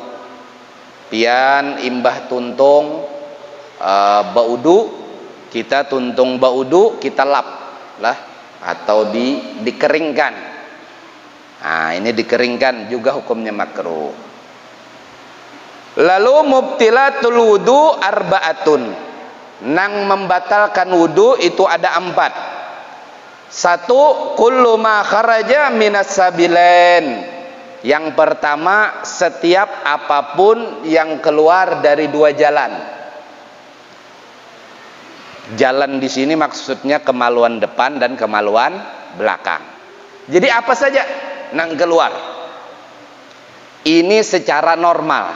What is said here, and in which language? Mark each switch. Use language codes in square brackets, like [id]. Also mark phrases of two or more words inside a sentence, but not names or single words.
[bjn] Pian imbah tuntung baudu, kita tuntung baudu, kita lap lah, atau dikeringkan. Ini dikeringkan juga hukumnya makruh. Lalu [ar] مبطلات الوضوء أربعة, [bjn] nang membatalkan wudu itu ada 4. 1, [ar] كل ما خرج من السبيلين. [bjn] Yang pertama, setiap apapun yang keluar dari 2 jalan. Jalan di sini maksudnya kemaluan depan dan kemaluan belakang. Jadi apa saja nang keluar. Ini secara normal.